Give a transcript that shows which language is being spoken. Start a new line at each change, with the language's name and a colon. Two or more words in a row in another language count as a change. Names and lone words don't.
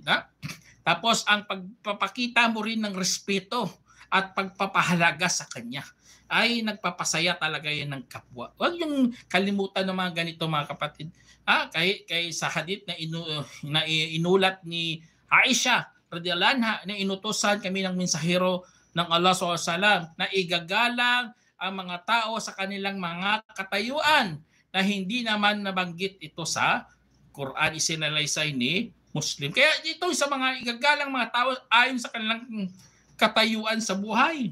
Filipino: Tapos ang pagpapakita mo rin ng respeto at pagpapahalaga sa kanya ay nagpapasaya talaga yan ng kapwa. Huwag yung kalimutan ng mga ganito, mga kapatid. Kay sa hadith na inulat ni Aisha
Arabic: رضي الله عنها,
Filipino: na inutusan kami ng mensahero ng Allah SAW na igagalang ang mga tao sa kanilang mga katayuan na hindi naman nabanggit ito sa Quran, isinalaysay ni Muslim. Kaya ito sa mga igagalang mga tao ayon sa kanilang katayuan sa buhay.